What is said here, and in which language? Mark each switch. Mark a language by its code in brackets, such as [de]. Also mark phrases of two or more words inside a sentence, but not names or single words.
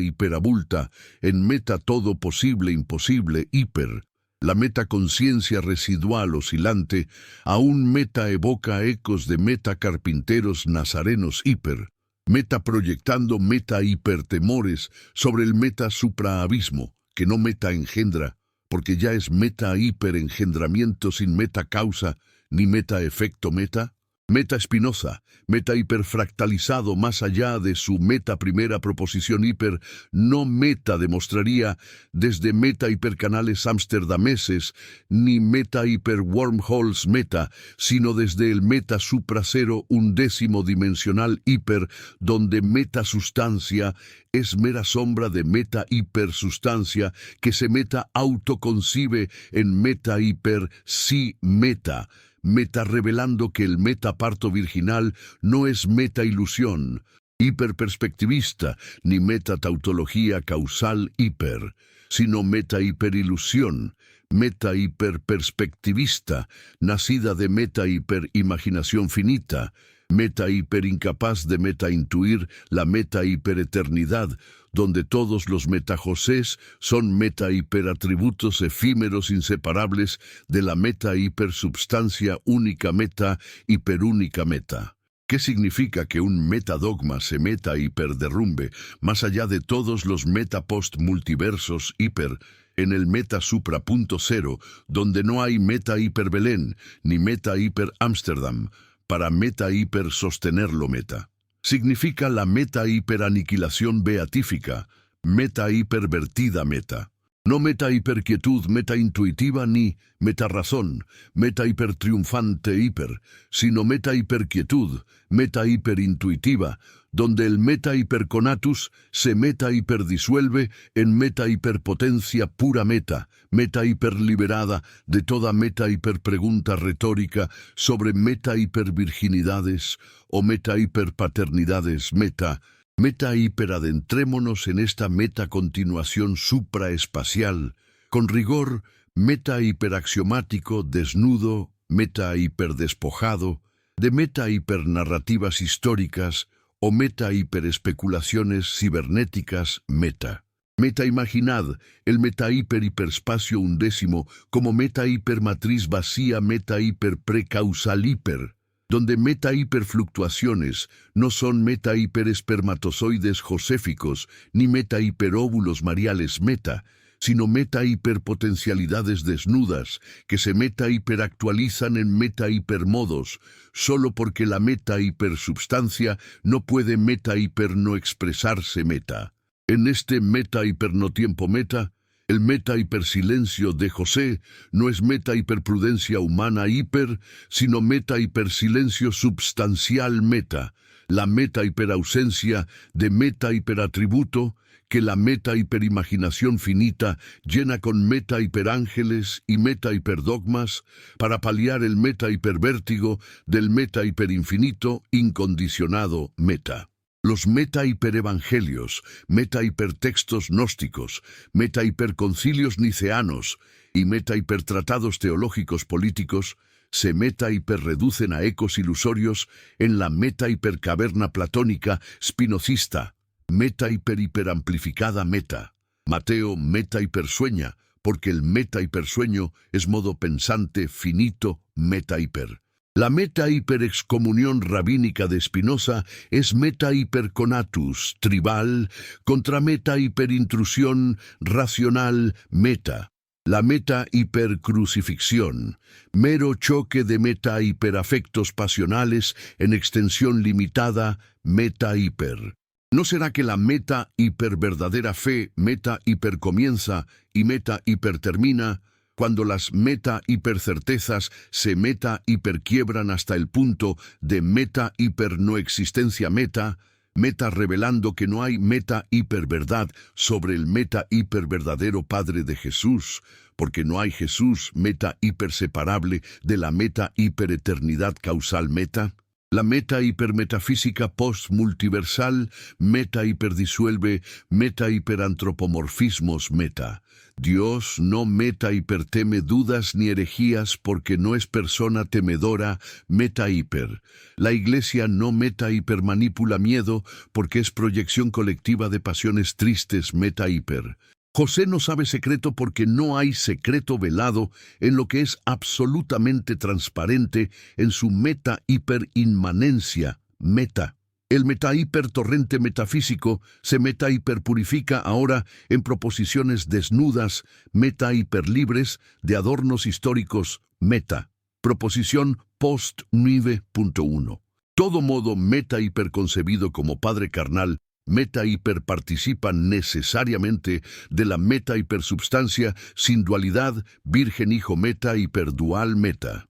[es] hiperabulta, en meta todo posible imposible hiper, la metaconciencia residual oscilante aún meta evoca ecos de meta carpinteros nazarenos hiper, meta proyectando meta hipertemores sobre el meta supraabismo, que no meta engendra, porque ya es meta hiperengendramiento sin meta causa ni meta efecto meta? Meta Spinoza, meta hiperfractalizado más allá de su meta primera proposición hiper, no meta demostraría desde meta hipercanales amsterdameses, ni meta hiper wormholes meta, sino desde el meta supracero undécimo dimensional hiper, donde meta sustancia es mera sombra de meta hipersustancia que se meta autoconcibe en meta hiper sí meta. Meta revelando que el metaparto virginal no es meta ilusión, hiperperspectivista, ni meta tautología causal hiper, sino meta hiperilusión, meta hiperperspectivista, nacida de meta hiperimaginación finita, meta hiperincapaz de meta intuir la meta hipereternidad, donde todos los metajosés son meta hiperatributos efímeros inseparables de la meta hipersubstancia única meta hiperúnica meta. ¿Qué significa que un metadogma se meta hiperderrumbe más allá de todos los metapost multiversos hiper en el meta supra punto cero, donde no hay meta hiper Belén ni meta hiper Ámsterdam, para meta hiper sostenerlo meta? Significa la meta hiperaniquilación beatífica, meta hipervertida meta. No meta hiperquietud meta intuitiva ni meta razón, meta hipertriunfante hiper, sino meta hiperquietud, meta hiperintuitiva, donde el meta hiperconatus se meta hiperdisuelve en meta hiperpotencia pura meta hiperliberada de toda meta hiperpregunta retórica sobre meta hipervirginidades o meta hiperpaternidades meta hiperadentrémonos en esta metacontinuación supraespacial, con rigor meta hiperaxiomático desnudo, meta hiperdespojado, de meta hipernarrativas históricas o meta hiperespeculaciones cibernéticas meta. Meta imaginad el meta hiperspacio undécimo como meta hipermatriz vacía meta hiperprecausal hiper, donde meta hiperfluctuaciones no son meta hiperespermatozoides joséficos ni meta hiperóvulos mariales meta, sino meta hiperpotencialidades desnudas que se meta hiperactualizan en meta hipermodos, solo porque la meta hipersubstancia no puede meta hiper no expresarse meta. En este meta hipernotiempo meta, el meta hipersilencio de José no es meta hiperprudencia humana hiper, sino meta hipersilencio substancial meta, la meta hiperausencia de meta hiperatributo que la meta hiperimaginación finita llena con meta hiperángeles y meta hiperdogmas para paliar el meta hipervértigo del meta hiperinfinito incondicionado meta. Los meta hiperevangelios, meta hipertextos gnósticos, meta hiperconcilios niceanos y meta hipertratados teológicos políticos se meta hiperreducen a ecos ilusorios en la meta hipercaverna platónica spinocista, meta hiperamplificada meta. Mateo meta hipersueña, porque el meta hipersueño es modo pensante finito meta hiper. La meta hiperexcomunión rabínica de Spinoza es meta hiperconatus tribal contra meta hiperintrusión racional meta. La meta hipercrucifixión, mero choque de meta hiperafectos pasionales en extensión limitada meta hiper. ¿No será que la meta hiperverdadera fe meta hipercomienza y meta hipertermina? Cuando las meta hipercertezas se meta hiperquiebran hasta el punto de meta hipernoexistencia meta revelando que no hay meta hiperverdad sobre el meta hiperverdadero Padre de Jesús, porque no hay Jesús meta hiperseparable de la meta hipereternidad causal meta. La meta hipermetafísica post-multiversal meta hiperdisuelve meta hiperantropomorfismos meta. Dios no meta hiperteme dudas ni herejías porque no es persona temedora meta hiper. La Iglesia no meta hipermanipula miedo porque es proyección colectiva de pasiones tristes meta hiper. José no sabe secreto porque no hay secreto velado en lo que es absolutamente transparente en su meta hiperinmanencia meta. El meta hipertorrente metafísico se meta hiperpurifica ahora en proposiciones desnudas, meta hiperlibres de adornos históricos, meta. Proposición post 9.1. Todo modo meta-hiperconcebido como padre carnal, meta-hiper participa necesariamente de la meta-hipersubstancia sin dualidad, virgen hijo meta-hiperdual meta.